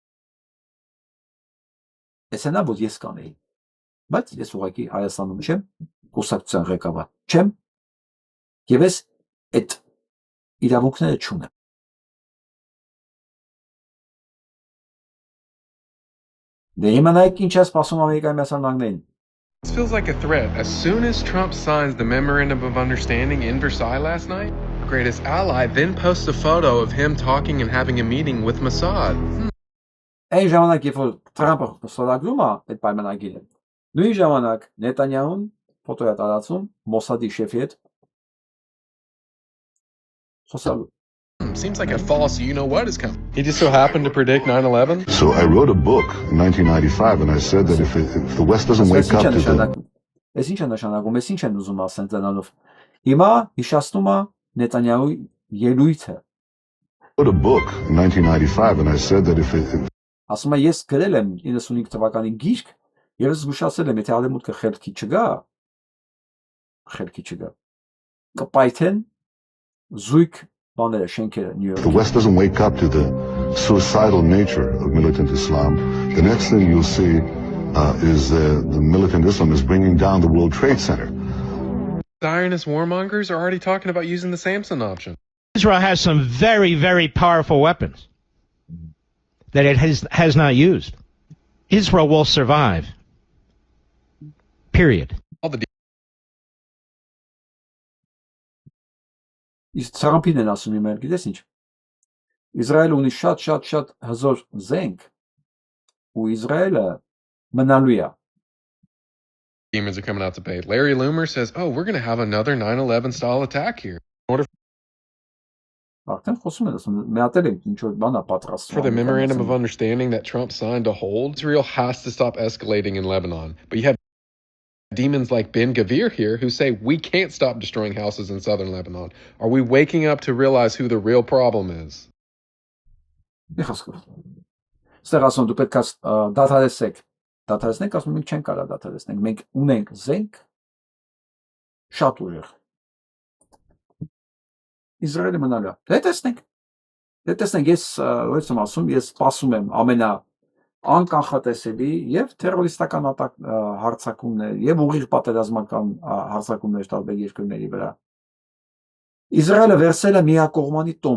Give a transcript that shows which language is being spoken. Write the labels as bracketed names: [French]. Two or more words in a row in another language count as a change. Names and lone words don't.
[Armenian] Էսենա որ ես կանեի, բայց ես ուղղակի Հայաստանում չեմ, կուսակցության ղեկավար չեմ, եւ ես այդ իրավունքները չունեմ։ Դե հիմա նայեք ինչ է սպասում Ամերիկայի Միացյալ Նահանգներին։ [English] This feels like a threat. As soon as Trump signs the memorandum of understanding in Versailles last night, our greatest ally then posts a photo of him talking and having a meeting with Mossad. [Armenian] Այն ժամանակ, երբ որ Թրամփը ստորագրում է այդ պայմանագիրը, նույն ժամանակ Նետանյահուն ֆոտո է տարածում Մոսադի շեֆի հետ խոսալու։ [English] Seems like a false you-know-what is coming. He just so happened to predict 9/11? So I wrote a book in 1995 and I said that if the West doesn't wake up to the... [Armenian] Ես ինչ է նշանակում, ես ինչ են ուզում ասեն դրանով։ Հիմա հիշացնում է Նետանյահուի ելույթը։ [English] I wrote a book in 1995 and I said that if [Armenian] Ասում է ես գրել եմ 95 թվականի գիրք եւ ես զգուշացել եմ եթե արևմուտքը խելքի չգա կպայթեն զույգ բաները շենքերը Նյու Յորքի [English] the West doesn't wake up to the suicidal nature of militant Islam, the next thing you'll see is the militant Islam is bringing down the World Trade Center. Zionist warmongers are already talking about using the Samson option. Israel has some very, very powerful weapons that it has not used. Israel will survive. Period. [Armenian] Իսկ Թրամփին են ասում իմ գիտես ինչ։ Իսրայելը ունի շատ հզոր զենք ու Իսրայելը մնալու է։ [English] Demons are coming out to pay. Larry Loomer says, oh, we're going to have another 9/11 style attack here. [Armenian] Արդեն խոսում են, ասում մեհատել ենք ինչ որ բան է պատրաստվում։ [English] For the memorandum of understanding that Trump signed to hold, Israel has to stop escalating in Lebanon. But you have demons like Ben Gvir here who say we can't stop destroying houses in southern Lebanon. Are we waking up to realize who the real problem is? [Armenian] Ստեղ ասում դու պետք է դադարեցնենք, ասում մենք չենք կարող դադարեցնենք, մենք ունենք զենք շատ ուժեղ։ Իսրայելը մնալու է։ Դե տեսնենք, ես ո՞ց եմ ասում, ես սպասում եմ անկախատեսելի եւ թերորիստական հարձակումներ եւ ուղիղ պատերազմական հարձակումներ տարբեր երկրների վրա։ Իսրայելը վերցել է միակողմանի